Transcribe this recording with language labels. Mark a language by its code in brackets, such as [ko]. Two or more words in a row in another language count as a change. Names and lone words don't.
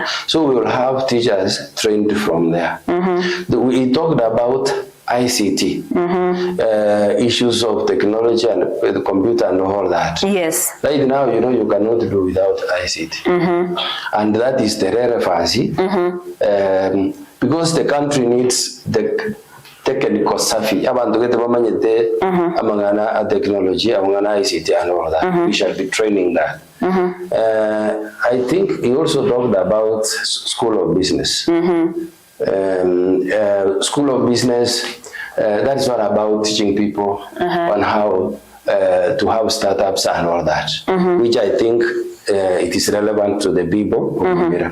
[en] So we will have teachers trained from there. We talked about ICT, issues of technology and the computer and all that. Yes. Right now, you cannot do without ICT. And that is the relevancy, because the country needs the technical savvy. Abantu get [guz] bamanyete amangana [en] technology, amangana ICT and all that. We shall be training that. I think he also talked about School of Business. School of Business, that's not about teaching people on how to have startups and all that, which I think it is relevant to the people of Nyamira.